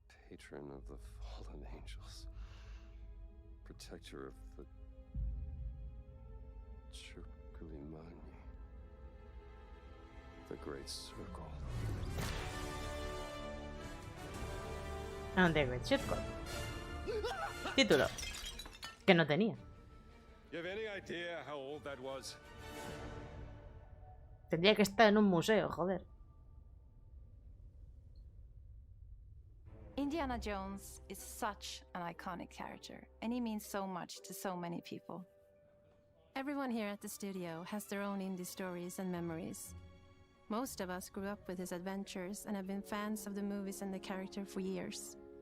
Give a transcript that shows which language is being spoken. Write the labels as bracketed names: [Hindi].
[English] Patron of the fallen angels. Protector of the Chukulimani. The Great Circle. The Great Circle. [Spanish] Título. Que no tenía. [English] You have any idea how old that was? [Spanish] Tendría que estar en un museo, joder. [English] Indiana Jones is such an iconic character, and he means so much to so many people. Everyone here at the studio has their own indie stories and memories. Most of us grew up with his adventures and have been fans of the movies and the character for years.